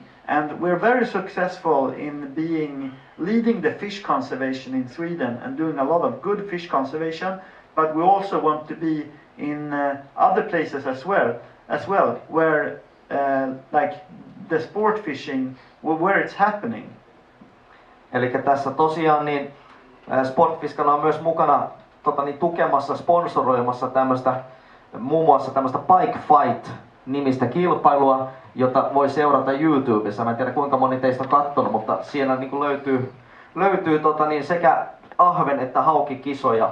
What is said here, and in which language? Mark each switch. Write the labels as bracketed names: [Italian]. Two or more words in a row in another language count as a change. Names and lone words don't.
[English] And we're very successful in leading the fish conservation in Sweden and doing a lot of good fish conservation, but we also want to be in other places as well, where like the sport fishing, where it's happening. [Finnish] Eli tässä tosiaan niin Sportfiskarna on myös mukana tukemassa, sponsoroimassa muun muassa tämmöistä Pike Fight-nimistä kilpailua, jota voi seurata YouTubessa. Mä en tiedä kuinka moni teistä on katsonut, mutta siellä niin löytyy sekä ahven että haukikisoja.